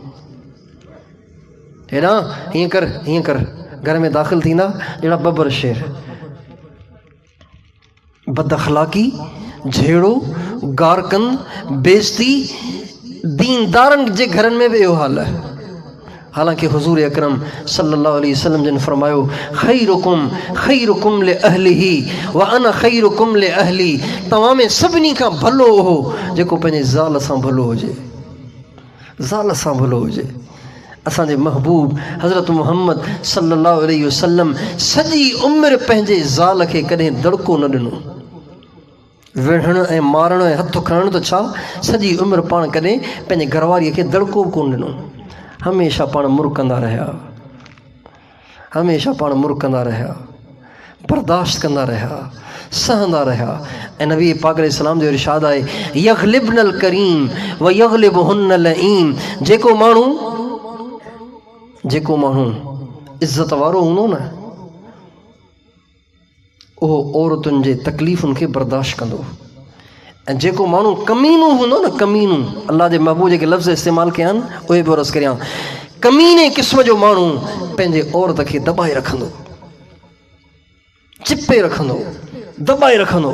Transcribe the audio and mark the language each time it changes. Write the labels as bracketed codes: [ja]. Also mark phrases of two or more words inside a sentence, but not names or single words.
[sd] हेॾां हीअं कर घर में दाख़िल थींदा अहिड़ा बबर शेर, बद अख़लाक़ी, झेड़ो, गारकंद, बेइज़ती, दीनदारनि जे घरनि में बि इहो हाल आहे। हालांकि हुज़ूर अकरम [ar] صلى الله عليه وسلم [sd] जिन फरमायो [ar] خيركم لأهله وأنا خيركم لأهلي, [sd] तव्हां में सभिनी खां भलो हो जेको पंहिंजे ज़ाल सां भलो हुजे, ज़ाल सां भलो हुजे। असांजे महबूब हज़रत मुहम्मद [ar] صلى الله عليه وسلم [sd] सॼी उमिरि पंहिंजे ज़ाल खे कॾहिं दड़को न ॾिनो। विढ़णु ऐं मारणु ऐं हथु खणणु त छा, सॼी उमिरि पाण कॾहिं पंहिंजे घरवारीअ खे दड़को बि कोन ॾिनो। हमेशह पाण मुरकंदा रहिया, हमेशह पाण मुरकंदा रहिया, बर्दाश्त कंदा रहिया, सहंदा रहिया। ऐं नबी पाक अलैहिस्सलाम जो इरशाद आहे [ar] يغلبن الكريم ويغلبهن اللئيم, [sd] जेको माण्हू इज़त वारो हूंदो न, उहो औरतुनि जे तकलीफ़ुनि खे बर्दाश्त कंदो। ऐं जेको माण्हू कमीनू हूंदो न, कमीनू, अल्लाह जे महबूब जेके लफ़्ज़ इस्तेमालु कया आहिनि उहे बि अर्ज़ु करियां, कमीने क़िस्म जो माण्हू पंहिंजे औरत खे दॿाए रखंदो, चिपे रखंदो, दॿाए रखंदो।